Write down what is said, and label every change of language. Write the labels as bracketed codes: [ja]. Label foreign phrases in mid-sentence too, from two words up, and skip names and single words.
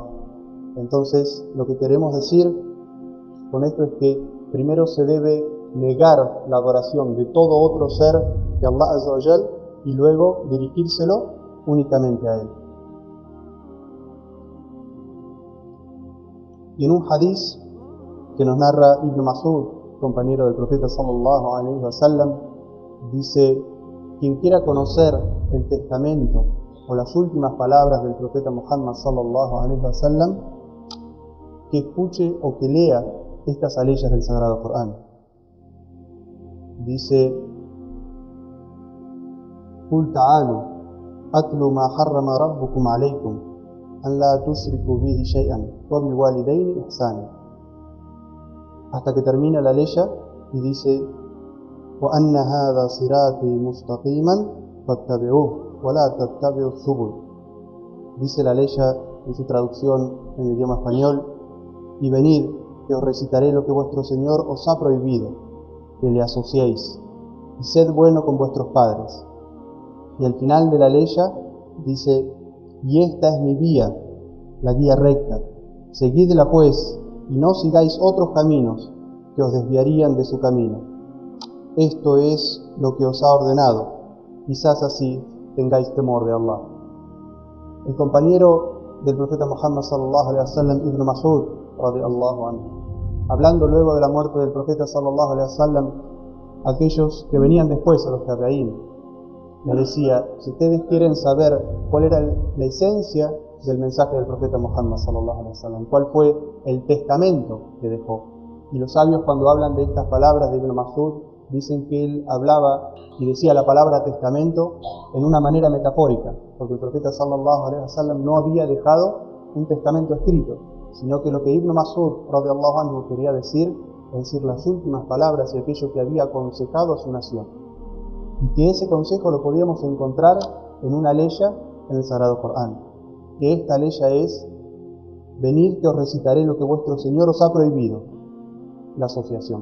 [es] Entonces lo que queremos decir con esto es que primero se debe negar la adoración de todo otro ser que [ar] الله عز وجل [es] y luego dirigírselo únicamente a Él. Y en un hadiz que nos narra Ibn Mas'ud, compañero del profeta [ar] صلى الله عليه وسلم, [es] dice: quien quiera conocer el testamento o las últimas palabras del profeta Muhammad [ar] صلى الله عليه وسلم, [es] que escuche o que lea estas aleyas del Sagrado Corán. Dice: [ar] قل تعالوا أتل ما حرم ربكم عليكم أن لا تشركوا به شيئا وبالوالدين إحسانا, [es] hasta que termina la leya y dice: [ar] وأن هذا صراطي مستقيما فاتبعوه ولا تتبعوا السبل. [es] Dice la leya en su traducción en el idioma español: y venid, que os recitaré lo que vuestro Señor os ha prohibido, que le asociéis, y sed bueno con vuestros padres. Y al final de la leya dice: y esta es mi vía, la guía recta, seguidla pues, y no sigáis otros caminos que os desviarían de su camino. Esto es lo que os ha ordenado, quizás así tengáis temor de Allah. El compañero del profeta Muhammad [ar] صلى الله عليه وسلم, [es] Ibn Mas'ud [ar] رضي الله عنه, [es] hablando luego de la muerte del profeta [ar] صلى الله عليه وسلم, [es] aquellos que venían después, a los tabi'ín, les decía: si ustedes quieren saber cuál era la esencia del mensaje del profeta Muhammad [ar] صلى الله عليه وسلم, [es] cuál fue el testamento que dejó. Y los sabios, cuando hablan de estas palabras de Ibn Mas'ud, dicen que él hablaba y decía la palabra testamento en una manera metafórica, porque el profeta [ar] صلى الله عليه وسلم [es] no había dejado un testamento escrito, sino que lo que Ibn Mas'ud [ar] رضي الله عنه [es] quería decir, es decir, las últimas palabras y aquello que había aconsejado a su nación. Y que ese consejo lo podíamos encontrar en una leya en el Sagrado Corán. Que esta leya es: venid que os recitaré lo que vuestro Señor os ha prohibido, la asociación.